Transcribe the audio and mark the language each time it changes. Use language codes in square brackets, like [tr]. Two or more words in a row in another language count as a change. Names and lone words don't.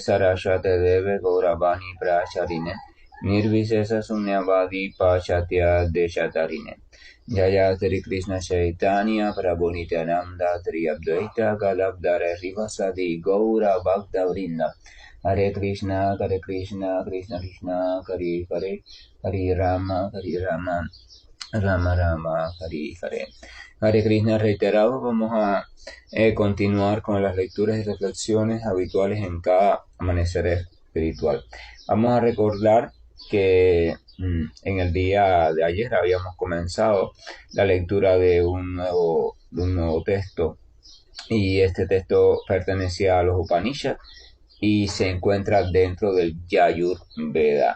[sa] Saraswate Deve Gauravani Pracharine Nirvisesa Sunyavadi Pachatya Deshatarine Jaya Sri Krishna Chaitanya Prabhu Nityananda Tri Advaita Galabdhara Rivasadi Gaura Bhakta Vrinda Hare Krishna, Krishna Krishna, Hare Hare, Hare Rama, Rama Rama, Hare Hare. [es] Hare Krishna reiterado, vamos a continuar con las lecturas y reflexiones habituales en cada amanecer espiritual. Vamos a recordar que en el día de ayer habíamos comenzado la lectura de un nuevo texto, y este texto pertenecía a los Upanishads y se encuentra dentro del Yajur Veda.